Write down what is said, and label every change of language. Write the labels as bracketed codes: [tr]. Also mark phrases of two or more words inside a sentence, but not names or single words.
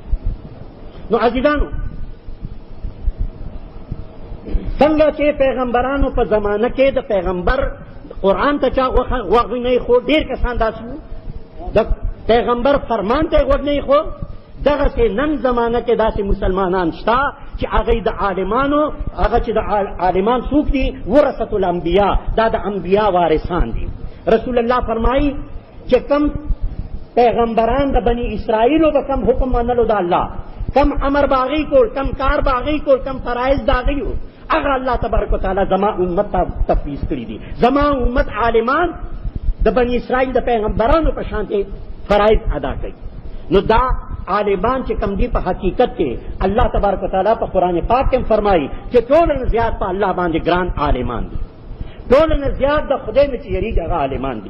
[ps] نو عزیزانو څنګه چې پیغمبرانو په زمانه کې د پیغمبر قرآن ته چا غوږ نه ایښو، ډېر کسان داسې وو د پیغمبر فرمان ته غوږ نه ایښو، دغسې نن زمانه کې داسې مسلمانان شته چې هغوی د عالمانو هغه چې د عالمان څوک دي [ar] ورثة الانبیا، [ps] دا د انبیا وارثان دي. رسول الله فرمایي چې کم پیغمبران د بني اسرائیلو به کم حکم منلو د الله، کم امر باغی کول، کم کار باغی کول، کم فرائض داغی ہو، اگر [ar] اللہ تبارک و تعالی [ps] زما امت تفویض کری دی. زما امت عالمان د بنی اسرائیل د پیغمبرانو په شان فرائض ادا کړي. نو دا عالمان چې کم دی په حقیقت کې [ar] الله تبارک و تعالی [ps] په قرآن پاک کې فرمایي چې ټول نه زیات په الله باندې ګران عالمان دي، ټول نه زیات د خدای نه چې یریږي هغه عالمان دي.